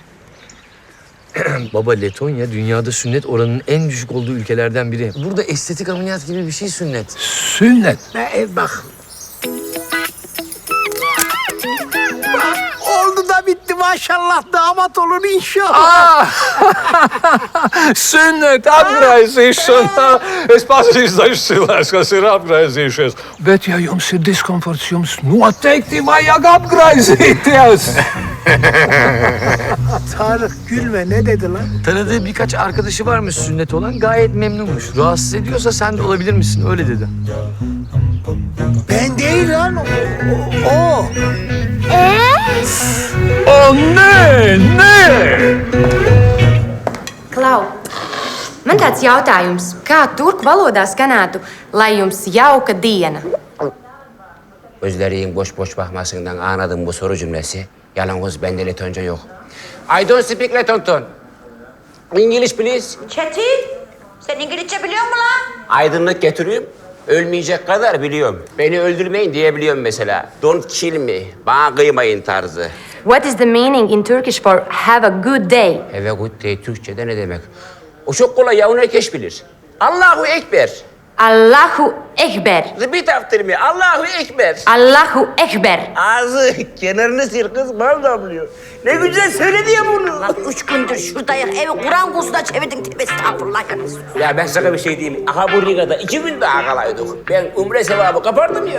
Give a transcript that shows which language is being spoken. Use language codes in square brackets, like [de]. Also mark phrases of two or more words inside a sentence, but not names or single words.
[tr] Baba Letonya dünyada sünnet oranının en düşük olduğu ülkelerden biri. Burada estetik ameliyat gibi bir şey sünnet. Sünnet. Bak. Oldu da bitti maşallah damat olur inşallah. [lv] Sünnet apgraizīšana. Es pazīstu cilvēkus, kas ir apgraizījušies. Bet ja jums ir diskomforts, jums noteikti vajag apgraizīties. [tr] Tarık gülme ne dedi lan? Tanıdığı birkaç arkadaşı varmış sünnet olan gayet memnunmuş. Rahatsız ediyorsa sen de olabilir misin? Öyle dedi. Ben değil lan o. O ne? [lv] Klau, man tāds jautājums, kā turku valodā skanētu, lai jums jauka diena? [tr] Gözlerin boş bakmasından anladım bu soru cümlesi. Yalnız bende Letonca yok. [en] I don't speak Letonton. English please. [tr] Çetin, sen İngilizce biliyor musun lan? Aydınlık getireyim. Ölmeyecek kadar biliyorum. Beni öldürmeyin diyebiliyorum mesela. [en] Don't kill me. [tr] Bana kıymayın tarzı. [en] What is the meaning in Turkish for have a good day? Have a good day [tr] Türkçe'de ne demek? O çok kolay ya, onu herkes bilir. [ar] الله أكبر. الله أكبر. [en] Repeat after me. [ar] الله أكبر. الله أكبر. [tr] Ağzı kenarını sil kız, bal damlıyor. Ne güzel söyledi ya bunu. Lan 3 gündür şuradayız, evi Kur'an kursuna çevirdin. Tövbe estağfurullah yalnız. Ya ben sana bir şey diyeyim. Aha bu Riga'da 2 gün daha kalaydık. Ben umre sevabı kapardım ya.